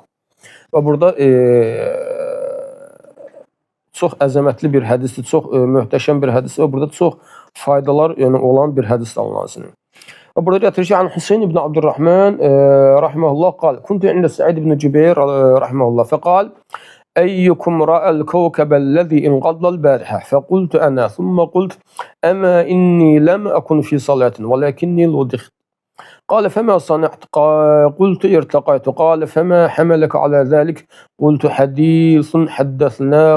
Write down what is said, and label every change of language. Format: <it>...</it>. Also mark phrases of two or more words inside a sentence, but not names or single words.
<az>Və burada çox əzəmətli bir hədisdir, çox möhtəşəm bir hədisdir və burada çox faydalar olan bir hədis alınansın. Və burada gətirir ki,</az> <ar>عن حصين بن عبد الرحمن رحمه الله قال كنت عند سعيد بن جبير رحمه الله فقال, أيكم رأى الكوكب الذي انقض البارحة فقلت أنا ثم قلت أما إني لم أكن في صلاة ولكني لدغت قال فما صنعت قلت ارتقيت قال فما حملك على ذلك قلت حديث حدثناه</ar>